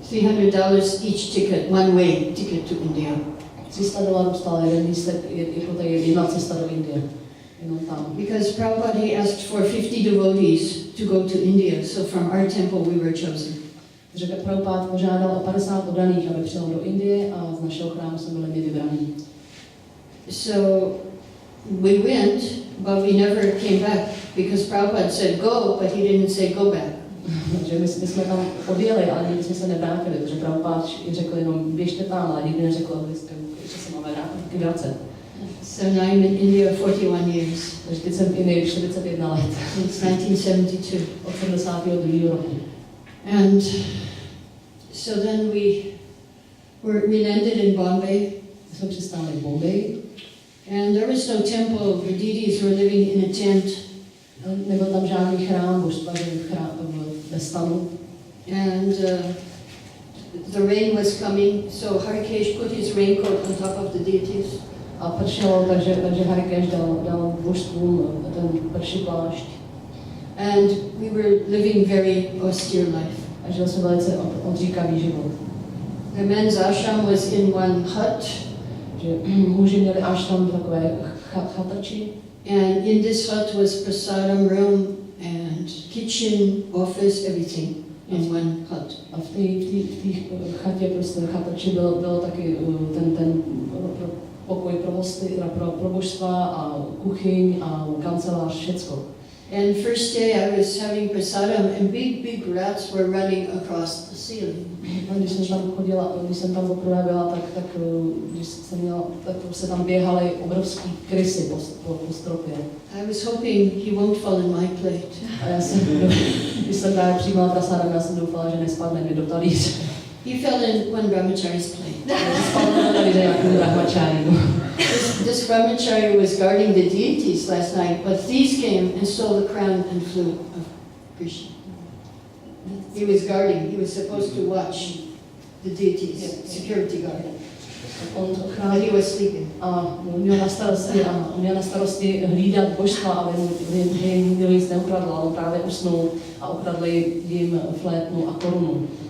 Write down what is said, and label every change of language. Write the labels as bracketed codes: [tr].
[en] $300 each ticket, one way ticket to India. [cs] $300 stál jeden lístek, jako tady jedna cesta do Indie. Jenom tam. [en] Because Prabhupada he asked for 50 devotees to go to India, so from our temple we were chosen. [cs] Takže Prabhupada požádal o 50 oddaných, aby přijel do Indie a z našeho chrámu jsme byli my vybraní. [en] So we went, but we never came back because Prabhupada said go, but he didn't say go back. [cs] Takže my jsme tam odjeli, ale nikdy jsme se nevrátili, protože Prabhupada řekl jenom běžte tam, ale nikdy neřekl, že se máme vracet. [en] So now I'm in India 41 years. [cs] Takže teď jsem v Indii 41 let. [en] Since 1972. [cs] Od 72. roku. [en] And so then we landed in Bombay. [cs] Jsme přistáli v Bombay. [en] And there was no temple. The deities were living in a tent. [cs] Nebyl tam žádný chrám, božstva byli ve stanu. [en] And the rain was coming, so Harikesh put his raincoat on top of the deities. [cs] A pršelo, takže Harikesh dal božstvům ten prší plášť. [en] And we were living very austere life. [cs] A žili jsme velice odříkavý život. [en] The men's ashram was in one hut. [cs] Že muži měli ashram takové chatrči. [en] And in this hut was prasadam room and kitchen, office, everything in one hut. [cs] A v té chatě, prostě chatrči bylo taky ten pokoj pro božstva a kuchyň a kancelář, všecko. [en] And first day I was having prasadam and big rats were running across the ceiling. [cs] A když jsem tam poprvé byla, tak když jsem měla, tak se tam běhaly obrovský krysy po stropě. [en] I was hoping he won't fall in my plate. [cs] A já jsem, když jsem právě přijímala prasadam, já jsem doufala, že nespadne mi do talíře. [en] He fell in one brahmachari's plate. [cs] Spadl do talíře jako brahmachari. [en] This brahmachari was guarding the deities last night, but thieves came and stole the crown and flute of Krishna. He was guarding. He was supposed to watch the deities, security guard. And he was sleeping. [cs] A měl na starosti hlídat božstva, aby jim nikdo nic neukradl, ale právě usnul a ukradli jim flétnu a korunu.